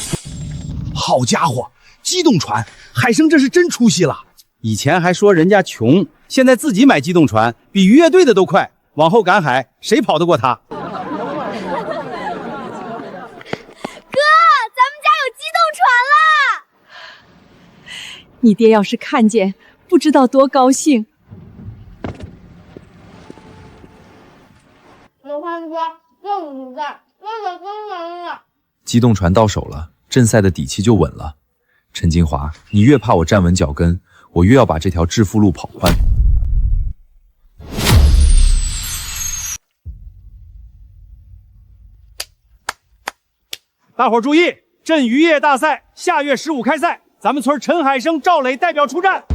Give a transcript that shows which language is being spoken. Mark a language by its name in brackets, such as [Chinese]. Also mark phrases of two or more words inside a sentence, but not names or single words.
[Chinese] 好家伙，機動船，海生這是真出息了。以前還說人家窮，現在自己買機動船，比漁業隊的都快。往後趕海，誰跑得過他？哥，咱們家有機動船了！你爹要是看見，不知道多高興。我看家这么大，那个更难了。机动船到手了，镇赛的底气就穩了。陈金華，你越怕我站穩腳跟，我越要把這條致富路跑寬。大伙注意，鎮漁業大賽下月15開賽，咱們村陳海生、趙磊代表出戰。